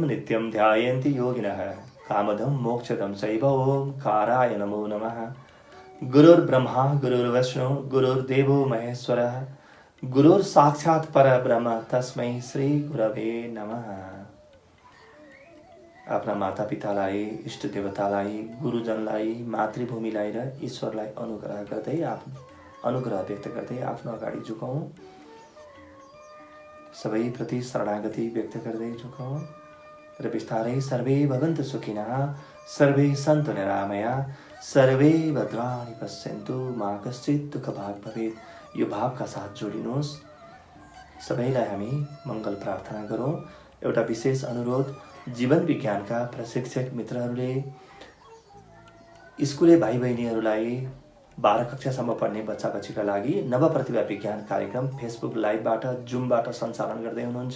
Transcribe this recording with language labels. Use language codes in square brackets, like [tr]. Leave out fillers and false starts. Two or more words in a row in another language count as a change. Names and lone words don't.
[sa] नित्यं ध्यायन्ति योगिनः कामदं मोक्षदं चैव ओंकाराय नमो नमः। गुरुर्ब्रह्मा गुरुर्विष्णु गुरुर्देवो महेश्वरः गुरुर्साक्षात् परब्रह्म तस्मै श्री गुरवे नमः। [ne] आफ्ना मातापितालाई, इष्ट देवतालाई, गुरुजनलाई, मातृभूमिलाई र ईश्वरलाई अनुग्रह व्यक्त गर्दै आफ्नो अगाडि झुकौँ। सबैप्रति शरणागति व्यक्त गर्दै झुकौँ र बिस्तारै [sa] सर्वे भवन्तु सुखिनः, सर्वे सन्तु निरामया, सर्वे भद्राणि पश्यन्तु, मा कश्चित् दुःखभाग् भवेत्। [ne] यो भावका साथ जोडिनुहोस्। सबैलाई हामी मङ्गल प्रार्थना गरौँ। एउटा विशेष अनुरोध, जीवन विज्ञानका प्रशिक्षक मित्रहरूले स्कुले भाइ बहिनीहरूलाई 12 कक्षासम्म पढ्ने बच्चा बच्चीका लागि नव प्रतिभा विज्ञान कार्यक्रम फेसबुक लाइभबाट, जुमबाट सञ्चालन गर्दै हुनुहुन्छ।